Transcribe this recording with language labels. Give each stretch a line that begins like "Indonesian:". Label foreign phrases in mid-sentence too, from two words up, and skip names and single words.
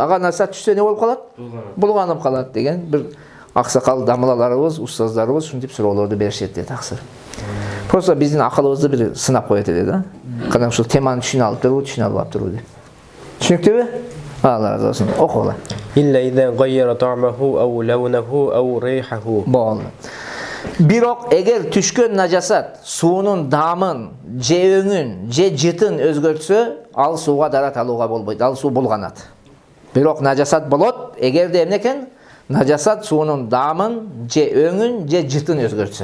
Kyrgyz: Ага нажасат түшсө не болуп калат? Булганып калат деген бир аксакал дамылаларыбыз, устаздарыбыз ушинтип суроолорду беришет да таксыр. Просто биздин акылыбызды бир сынап коет эле да. Кана ушул теманы түшүнө алып турбу, түшүнө албап турбу деп. Түшүнүктүүбү? Алла разы болсун. Окула.
Arabic: إلا إذا غير طعمه أو لونه أو ريحه.
Kyrgyz: Болду. Бирок эгер түшкөн нажасат суунун дамын, же өңүн, же жытын өзгөртсө, ал сууга дарат алууга болбойт. Ал суу булганат. Бирок нажасат болот, эгерде эмне экен? Нажасат суунун дамын, же өңүн, же жытын өзгөртсө.